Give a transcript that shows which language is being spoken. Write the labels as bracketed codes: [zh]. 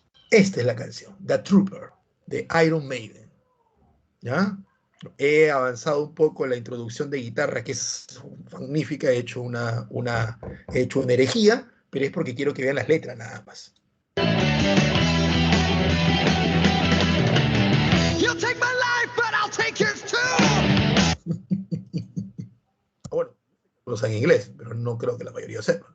[es] Esta es la canción, The Trooper, de Iron Maiden, ¿ya? He avanzado un poco en la introducción de guitarra, que es magnífica, he hecho una herejía, pero es porque quiero que vean las letras nada más. [en] You'll take my life, but I'll take yours too. [es] Bueno, no sé en inglés, pero no creo que la mayoría sepa.